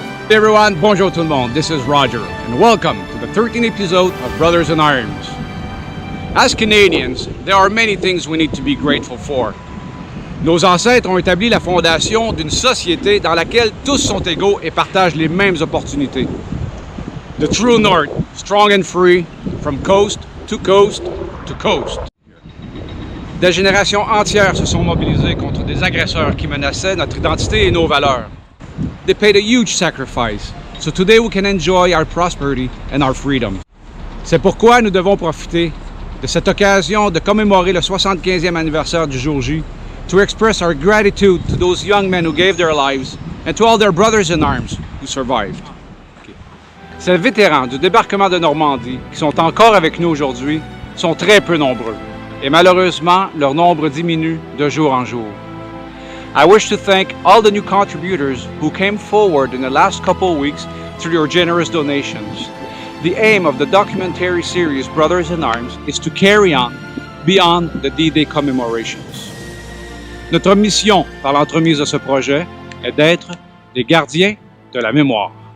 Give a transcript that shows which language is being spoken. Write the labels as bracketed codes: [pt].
[en] Hey everyone, [fr] bonjour tout le monde, [en] this is Roger, and welcome to the 13th episode of Brothers in Arms. As Canadians, there are many things we need to be grateful for. [fr] Nos ancêtres ont établi la fondation d'une société dans laquelle tous sont égaux et partagent les mêmes opportunités. [en] The true north, strong and free, from coast to coast to coast. [fr] Des générations entières se sont mobilisées contre des agresseurs qui menaçaient notre identité et nos valeurs. [en] They paid a huge sacrifice, so today we can enjoy our prosperity and our freedom. [fr] C'est pourquoi nous devons profiter de cette occasion de commémorer le 75e anniversaire du jour J [en] to express our gratitude to those young men who gave their lives and to all their brothers in arms who survived. [fr] Ces vétérans du débarquement de Normandie qui sont encore avec nous aujourd'hui sont très peu nombreux et malheureusement leur nombre diminue de jour en jour. [en] I wish to thank all the new contributors who came forward in the last couple of weeks through your generous donations. The aim of the documentary series Brothers in Arms is to carry on beyond the D-Day commemorations. [fr] Notre mission par l'entremise de ce projet est d'être des gardiens de la mémoire.